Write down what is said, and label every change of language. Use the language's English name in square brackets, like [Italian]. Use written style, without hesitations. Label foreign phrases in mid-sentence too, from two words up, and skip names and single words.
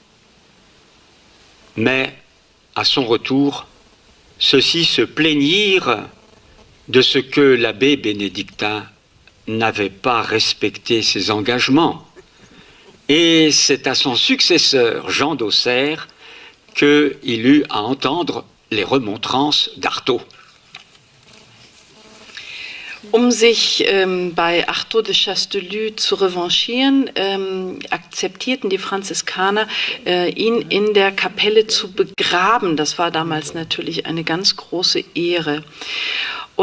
[French] Mais, à son retour, ceux-ci se plaignirent de ce que l'abbé bénédictin n'avait pas respecté ses engagements. Et c'est à son successeur, Jean d'Auxerre, qu'il eut à entendre les remontrances d'Artaud. [German] Sich bei Artaud de Chastellux zu revanchieren, akzeptierten die Franziskaner, ihn in der Kapelle zu begraben. Das war damals natürlich eine ganz große Ehre.